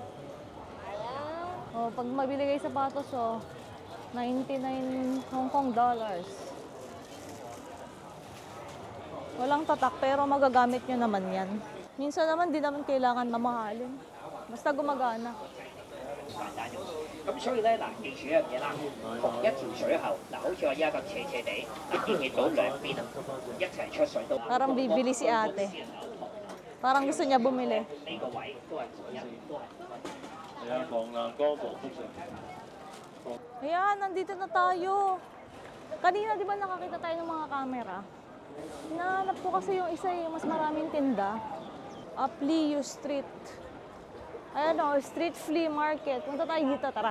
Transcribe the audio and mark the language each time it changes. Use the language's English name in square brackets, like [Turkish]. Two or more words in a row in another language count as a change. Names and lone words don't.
[Filipino] Oh, pag mabili kayo sapatos, oh, 99 Hong Kong dollars. Walang tatak, pero magagamit nyo naman yan. Minsan naman, di naman kailangan mamahalin. Basta gumagana. [Cantonese] 咁所以咧嗱，記住一樣嘢啦，同一條水喉嗱，好似我依家咁斜斜地，嗱見唔見到兩邊啊，一齊出水都 [Filipino] Parang bibili si ate. Parang gusto niya bumili. [Cantonese] 呢個位都係同一，都係。 Ayan,防藍光防輻射。 [Filipino] Ayan, nandito na tayo. Kanina, di ba nakakita tayo ng mga camera? Hinahanap ko kasi yung isa yung mas maraming tinda. Aplio Street. Ayan o, Street Flea Market. Punta tayo dito, tara.